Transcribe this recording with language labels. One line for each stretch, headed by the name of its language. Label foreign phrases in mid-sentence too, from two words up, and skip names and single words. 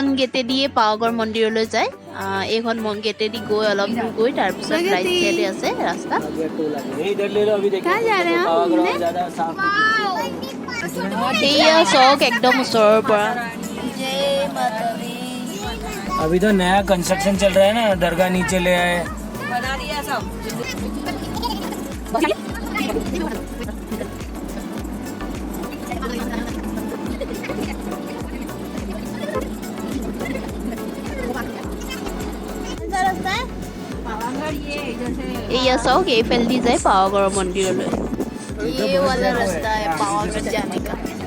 Assamese: গেটেদিয়ে পাৱাগড় মন্দিৰলৈ যায় এইখন গেটেদি গৈ অলপ দূৰ গৈ তাৰ পিছত ৰাইট সাইডে আছে ৰাস্তা এইয়া চক একদম ওচৰৰ পৰা
Hindi: अभी तो नया कंस्ट्रक्शन चल रहा है ना दरगाह नीचे ले आए बना दिया सब
Assamese: এইয়া চক এইফালেদি যায় পাৱাগড়ৰ মন্দিৰলৈ
Hindi: ये वाला रास्ता है पावागढ़ जाने का